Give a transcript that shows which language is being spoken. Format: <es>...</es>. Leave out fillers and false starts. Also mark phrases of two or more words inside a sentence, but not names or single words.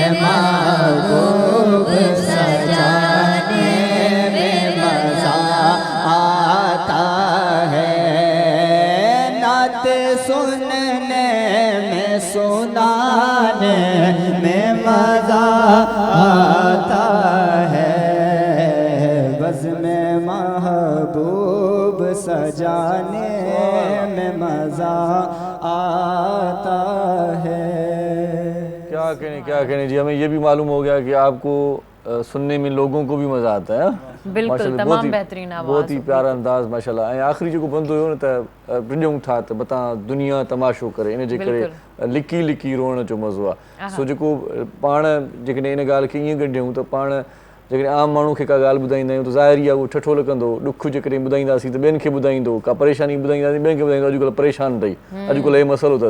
<ur>محبوب سجانے میں مزہ آتا ہے، نعت سننے میں سنانے میں مزہ آتا ہے، بزم محبوب سجانے میں مزہ آتا ہے۔ کیا کہنے جی، ہمیں یہ بھی معلوم ہو گیا کہ آپ کو سننے میں لوگوں کو بھی مزہ آتا ہے، بالکل تمام بہترین آواز، بہت ہی پیارا انداز ماشاءاللہ۔</ur> <sd>ऐं आख़िरी जेको बंदि हुयो न त टिंडियूं था त मथां दुनिया तमाशो करे, इन जे करे लिकी लिकी रोअण जो मज़ो आहे। सो जेको पाण जेकॾहिं इन ॻाल्हि खे ईअं ॻंढियूं त पाण जेकॾहिं आम माण्हू खे का ॻाल्हि ॿुधाईंदा आहियूं त ज़ाहिरी आहे उहो ठठो लॻंदो, ॾुखु जेकॾहिं ॿुधाईंदासीं त ॿियनि खे ॿुधाईंदो, का परेशानी ॿुधाईंदासीं ॿियनि खे ॿुधाईंदो, अॼुकल्ह परेशान अथई, अॼुकल्ह हे मसइलो अथसि।</sd>